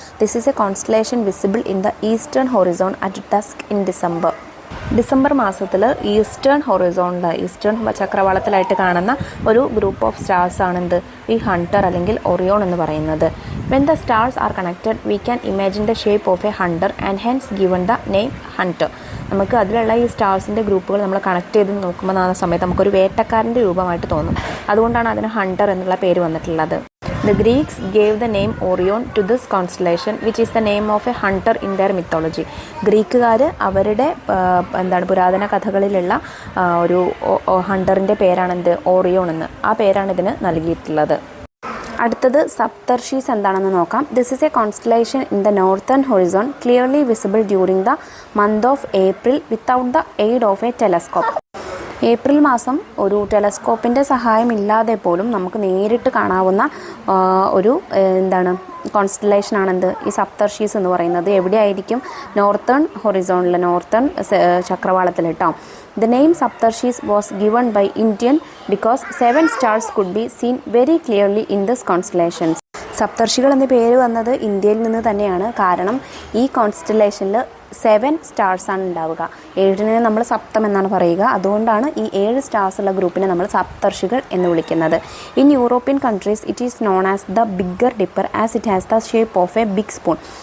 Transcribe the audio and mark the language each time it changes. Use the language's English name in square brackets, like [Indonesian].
[English] this is a constellation visible in the eastern horizon at dusk in December [Malayalam] മാസത്തിൽ eastern ചക്രവാളത്തിലായിട്ട് കാണുന്ന ഒരു group of stars ആണ് ഈ Hunter അല്ലെങ്കിൽ ഒറിയോൺ എന്ന് പറയുന്നത്. [English] When the stars are connected we can imagine the shape of a hunter and hence given the name hunter. [Malayalam] നമുക്ക് അതിലുള്ള ഈ സ്റ്റാർസിൻ്റെ ഗ്രൂപ്പുകൾ നമ്മൾ കണക്ട് ചെയ്ത് നോക്കുമ്പോൾ ആ സമയത്ത് നമുക്കൊരു വേട്ടക്കാരൻ്റെ രൂപമായിട്ട് തോന്നും. അതുകൊണ്ടാണ് അതിന് ഹണ്ടർ എന്നുള്ള പേര് വന്നിട്ടുള്ളത്. [English] The Greeks gave the name Orion to this constellation, which is the name of a hunter in their mythology. [Malayalam] ഗ്രീക്കുകാർ അവരുടെ പുരാതന കഥകളിലുള്ള ഒരു ഹണ്ടറിൻ്റെ പേരാണ് ഓറിയോൺ എന്ന്. ആ പേരാണ് ഇതിന് നൽകിയിട്ടുള്ളത്. അടുത്തത് സപ്തർഷീസ് എന്താണെന്ന് നോക്കാം. [English] This is a constellation in the northern horizon clearly visible during the month of April without the aid of a telescope. [Malayalam] April മാസം ഒരു ടെലസ്കോപ്പിൻ്റെ സഹായമില്ലാതെ പോലും നമുക്ക് നേരിട്ട് കാണാവുന്ന ഒരു കോൺസ്റ്റലേഷനാണ് ഈ സപ്തർഷീസ് എന്ന് പറയുന്നത്. എവിടെയായിരിക്കും? നോർത്തേൺ ഹൊറിസോണിൽ, നോർത്തേൺ ചക്രവാളത്തിൽ കേട്ടോ. [English] The name Saptarshis was given by Indian because 7 stars could be seen very clearly in this constellations. [Malayalam] സപ്തർഷികൾ എന്ന പേര് വന്നത് ഇന്ത്യയിൽ നിന്ന് തന്നെയാണ്. കാരണം ഈ കോൺസ്റ്റലേഷനിൽ 7 സ്റ്റാർസാണ് ഉണ്ടാവുക. 7നെ നമ്മൾ സപ്തം എന്നാണ് പറയുക. അതുകൊണ്ടാണ് ഈ 7 സ്റ്റാർസ് ഉള്ള ഗ്രൂപ്പിനെ നമ്മൾ സപ്തർഷികൾ എന്ന് വിളിക്കുന്നത്. [English] In European countries it is known as the bigger dipper as it has the shape of a big spoon.